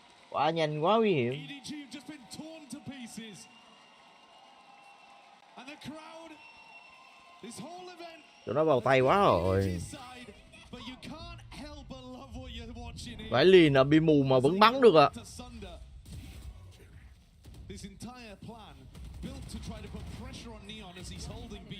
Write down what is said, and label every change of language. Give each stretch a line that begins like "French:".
Vietnamese: Quá nhanh, quá nguy hiểm.
English: EDG have just been torn to pieces. And the crowd, this whole event,
Vietnamese: Tụi nó vào tay quá rồi.
English: but you can't help but love what you're watching here.
Vietnamese: Phải liền là bị mù mà vẫn bắn được ạ.
English: This entire plan built to try to put pressure on Neon as he's holding B.